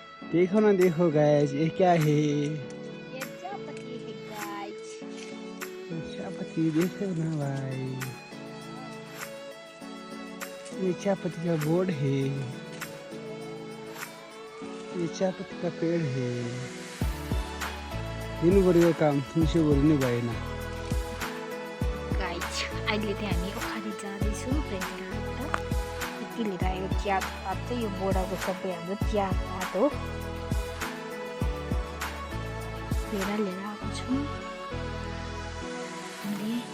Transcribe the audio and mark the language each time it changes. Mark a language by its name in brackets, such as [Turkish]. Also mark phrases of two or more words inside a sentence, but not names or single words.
[Hindi] देखो गाइस, ये क्या है? ये चायपत्ती है गाइस। चायपत्ती देखो ना भाई, ये चायपत्ती का बोर्ड है, ये चायपत्ती का पेड़ है। [Nepali] दिनु पऱ्यो काम, मिसो गर्नु भएन। गाइस अहिले चाहिँ हामी ओखरी जाँदैछौँ प्रेमबाट। यति लिएर आयो चियाको पात चाहिँ, यो बोराको सबै हाम्रो चियाको पात हो। लिएर आएको छौँ हामीले।